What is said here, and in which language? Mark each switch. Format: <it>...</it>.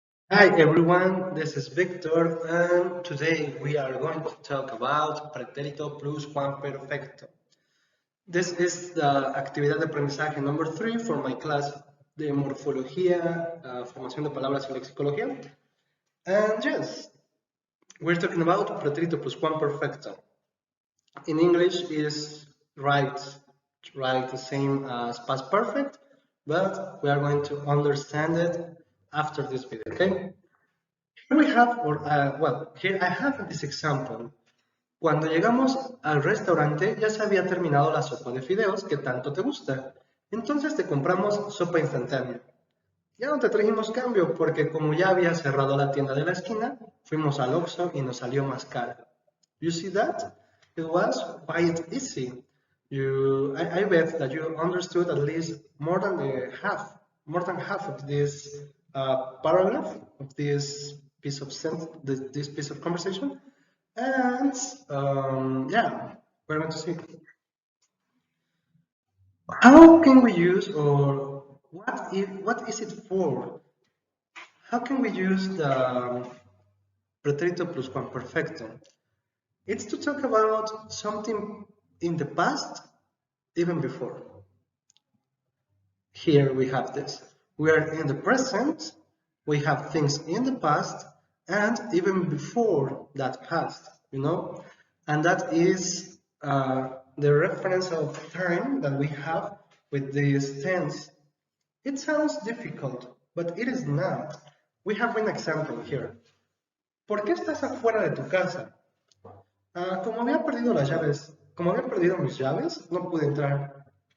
<en>Hi everyone, this is Victor, and today we are going to talk about Pretérito pluscuamperfecto. This is the</en> <es>actividad de aprendizaje</es> <en>number 3 for my class</en> <es>de morfología, formación de palabras y lexicología.</es> <en>And yes, we're talking about Pretérito pluscuamperfecto. In English is right the same as past perfect, but we are going to understand it after this video, okay? Here we have, here I have this example.</en> <es>Cuando llegamos al restaurante ya se había terminado la sopa de fideos que tanto te gusta. Entonces te compramos sopa instantánea. Ya no te trajimos cambio porque como ya había cerrado la tienda de la esquina, fuimos al Oxxo y nos salió más cara.</es> <en>You see that? It was quite easy. I bet that you understood at least more than half of this paragraph of this piece of this piece of conversation, and yeah, we're going to see how can we use or what is it for? How can we use the pretérito pluscuamperfecto? It's to talk about something in the past, even before. Here we have this. We are in the present, we have things in the past, and even before that past, and that is the reference of time that we have with this tense. It sounds difficult, but it is not. We have an example here.</en> <es>¿Por qué estás afuera de tu casa? Como había perdido las llaves, como había perdido mis llaves, no pude entrar.</es>